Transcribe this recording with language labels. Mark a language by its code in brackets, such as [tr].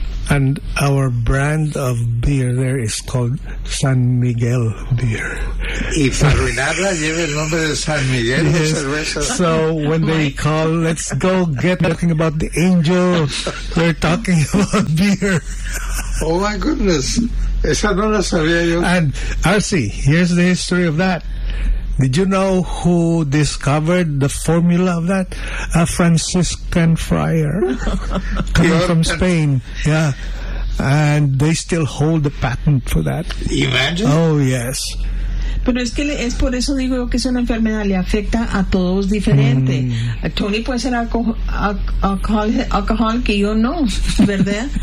[en] And our brand of beer there is called San Miguel beer. [es] Y para arruinarla lleva el nombre de San Miguel de cerveza. [en] So when they call, let's go get talking about the angel, they're talking about beer. [es] Oh my goodness. Esa no la sabía yo. [en] And Arcee, here's the history of that. Did you know who discovered the formula of that? A Franciscan friar coming from Spain. Yeah. And they still hold the patent for that. Imagine? Oh, yes. [es] Pero es que es por eso digo que es una enfermedad, le afecta a todos diferente. Tony puede ser alcohol que yo no, ¿verdad?